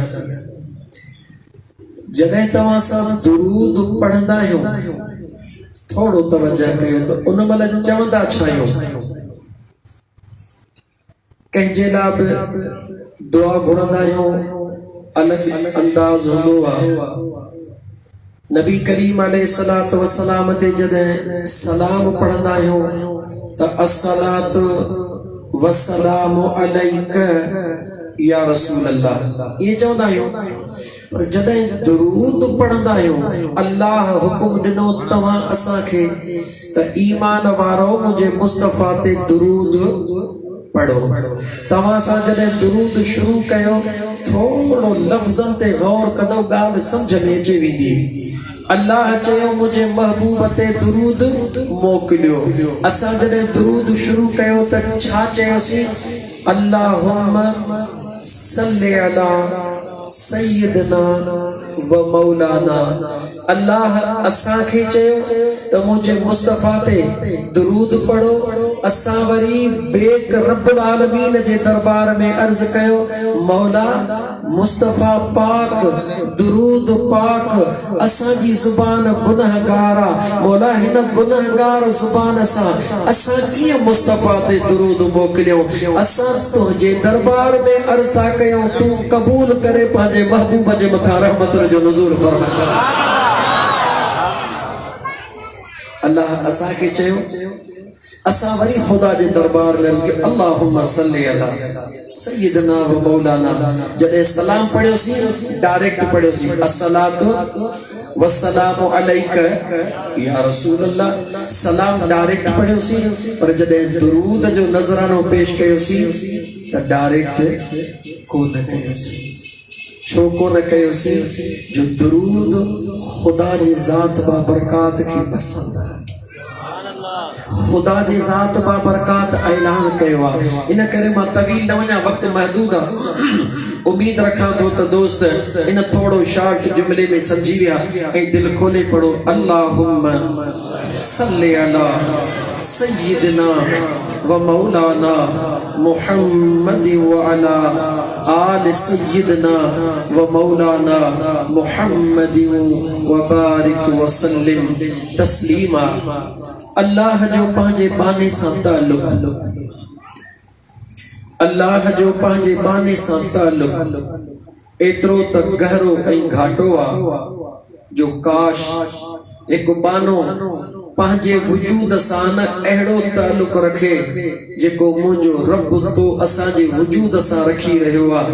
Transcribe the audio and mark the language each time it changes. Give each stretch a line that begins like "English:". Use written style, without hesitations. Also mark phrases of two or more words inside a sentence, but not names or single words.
Sindhi: जॾहिं तव्हां सां दुरूद पढ़ंदा आहियो थोड़ो तवज्जो कयो त उन महिल चवंदा छा आहियूं? कंहिंजे लाइ बि दुआ घुरंदा आहियूं, अलॻि अंदाज़ हूंदो आहे। नबी करीम अलैहिस्सलातु वस्सलाम ते जॾहिं सलाम पढ़ंदा आहियूं त
Arabic: الصلاة والسلام عليك يا رسول الله,
Sindhi: ये चवंदा आहियूं। पर जॾहिं दुरूद पढ़ंदा आहियूं, अल्लाह हुकुम ॾिनो तव्हां असांखे त ईमान वारो मुंहिंजे मुस्तफ़ा ते दुरूद पढ़ो। तव्हां सां जॾहिं दुरूद शुरू कयो थोड़ो लफ़्ज़नि ते गौर कंदो, ॻाल्हि सम्झ में अची वेंदी। अल्लाह चयो मुंहिंजे महबूब ते दुरूद मोकिलियो। असां जॾहिं दुरूद शुरू कयो त छा चयोसीं?
Arabic: اللهم صل على سيدنا ومولانا.
Sindhi: अल्लाह असांखे चयो त मुंहिंजे मुस्तफ़ा ते दुरूद पढ़ो। असां वरी बेक
Arabic: رب العالمين
Sindhi: जे दरबार में अर्ज़ कयो, मौला मुस्तफ़ा पाक दुरूद पाक असांजी ज़ुबान गुनहगार आहे, मौला हिन गुनहगार ज़ुबान सां असां कीअं मुस्तफ़ा ते दुरूद मोकिलियूं? असां तुंहिंजे दरबार में अर्ज़ था कयूं, तूं क़बूल करे पंहिंजे महबूब जे मथां रहमत जो नुज़ूल फरमा। अल्लाह असांखे चयो, असां वरी ख़ुदा जे दरबार में अर्ज़ कयो,
Arabic: اللهم صل على سيدنا ومولانا.
Sindhi: जॾहिं सलाम पढ़ियोसीं डायरेक्ट पढ़ियोसीं,
Arabic: الصلاة والسلام عليك يا رسول الله.
Sindhi: सलाम डायरेक्ट पढ़ियोसीं, पर जॾहिं दुरूद जो नज़रानो पेश कयोसीं त डायरेक्ट कोन कयोसीं। छो कोन कयोसीं? जो दुरूद ख़ुदा जी ज़ात बाबरकात खे पसंदि आहे, ख़ुदा जी ज़ात बाबरकात ऐलान कयो आहे। इन करे मां तवील न वञा, वक़्तु महदूद आहे। उम्मीद रखां थो त दोस्त इन थोड़ो शार्ट जुमले में समझी विया ऐं दिल खोले पढ़ो,
Arabic: اللهم صل على سيدنا ومولانا محمد وعلى آل سيدنا ومولانا محمد وبارك وسلم تسليما.
Sindhi: अल्लाह जो पंहिंजे बाने सां ताल्लुक़, अल्लाह जो पंहिंजे बाने सां ताल्लुक़ एतिरो त गहरो ऐं घाटो आहे जो काश हिकु बानो पंहिंजे वजूद सां न अहिड़ो तालुक रखे जेको मुंहिंजो रब तो असांजे वजूद सां रखी रहियो आहे।